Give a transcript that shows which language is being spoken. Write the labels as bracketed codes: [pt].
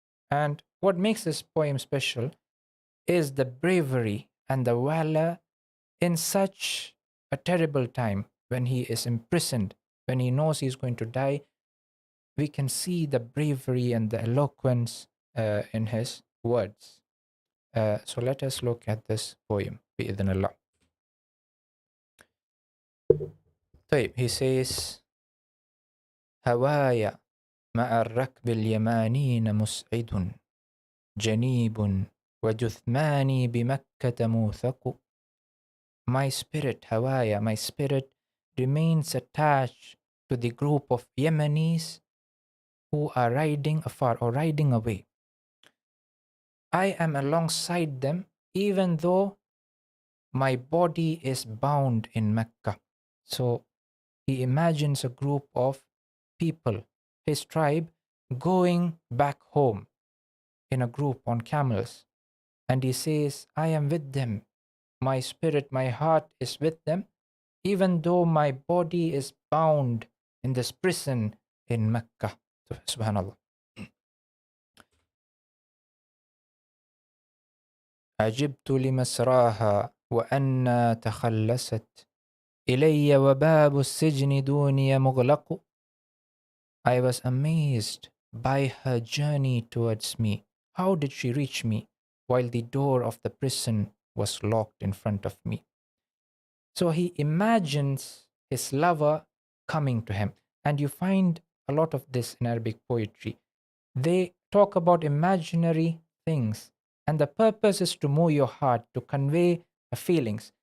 [en] And what makes this poem special is the bravery and the valor in such a terrible time when he is imprisoned, when he knows he's going to die. We can see the bravery and the eloquence in his words. So let us look at this poem, [ar] بإذن الله. طيب, [en] he says, [ar] هوايا مع الركب اليمانين مسعد جنيب وجثماني بمكة موثق. [en] My spirit, Hawaya, my spirit remains attached to the group of Yemenis who are riding afar or riding away. I am alongside them, even though my body is bound in Mecca. So he imagines a group of people, his tribe, going back home in a group on camels. And he says, I am with them. My spirit, my heart is with them, even though my body is bound in this prison in Mecca. Subhanallah. [ar] عجبت لمسراها وأنى تخلست إلي وباب السجن دوني مغلق. [en] I was amazed by her journey towards me. How did she reach me while the door of the prison was locked in front of me? So he imagines his lover coming to him. And you find a lot of this in Arabic poetry. They talk about imaginary things, and the purpose is to move your heart, to convey feelings.